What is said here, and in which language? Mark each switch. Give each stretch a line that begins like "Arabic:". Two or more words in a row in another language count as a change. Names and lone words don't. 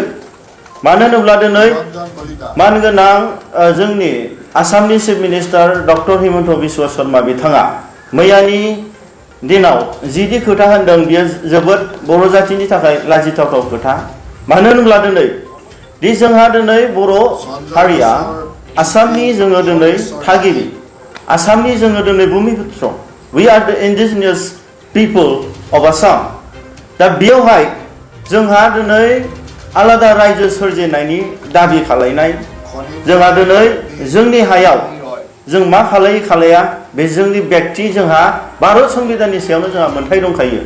Bodo: मानो होनोब्ला दिनै मानगोनां जोंनि आसामनि
English: chief minister
Bodo: डक्टर हिमन्त बिश्व शर्मा बिथाङा मैयानि दिनाव जिदि खोथा होनदों बियो जोबोद बर' जातिनि थाखाय लाजिथावथाव खोथा। मानो होनोब्ला दिनै जोंहा दिनै बर' हारिया आसामनि जोङो दिनै थागिबि, आसामनि जोङो दिनै भुमिपुत्र,
English: we are the indigenous people of Assam.
Bodo: दा बेयावहाय जोंहा दिनै आलादा रायजो सोरजिनायनि दाबि खालायनाय, जोंहा दिनै जोंनि हायाव जों मा खालाया बे जोंनि व्यक्ति, जोंहा भारत संबिधाननि सायावनो जोंहा मोनथाय दंखायो।